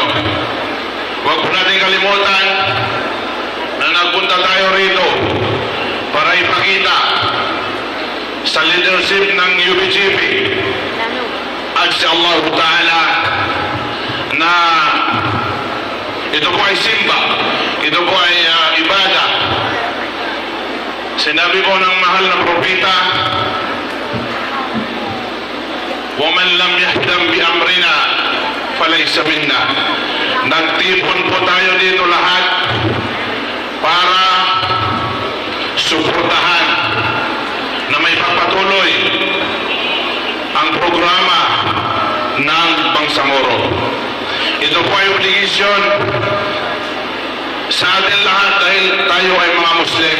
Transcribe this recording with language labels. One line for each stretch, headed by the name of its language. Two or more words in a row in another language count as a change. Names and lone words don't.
Filipino: Huwag po natin kalimutan na nagpunta tayo rito para ipakita sa leadership ng UBGP at sa
Arabic: الله تعالى
Filipino: na ito po ay simba, ito po ay ibada. Sinabi po ng mahal na propeta,
Arabic: وَمَنْ لَمْ يَهْدَمْ بِأَمْرِنَا فَلَيْسَ مِنَّا.
Filipino: Nagtipon po tayo dito lahat para suportahan na may pagpatuloy ang programa ng Bangsamoro. Ito po ay obligasyon sa atin lahat dahil tayo ay mga Muslim.